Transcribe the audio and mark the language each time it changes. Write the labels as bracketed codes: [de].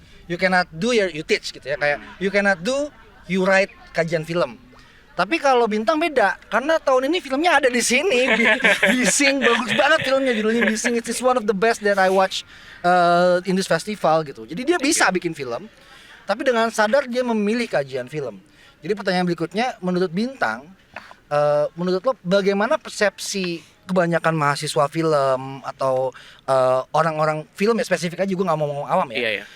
[en] You cannot do, you teach [id] gitu ya, kayak [en] you cannot do, you write kajian film. [id] Tapi kalau Bintang beda, karena tahun ini filmnya ada di sini. Bising, bagus banget filmnya, judulnya Bising. [en] It's one of the best that I watch in this festival [id] gitu. Jadi dia bisa bikin film, tapi dengan sadar dia memilih kajian film. Jadi pertanyaan berikutnya, menurut Bintang, menurut lo bagaimana persepsi kebanyakan mahasiswa film atau orang-orang film ya, spesifik aja, gue nggak mau ngomong awam ya, Iya.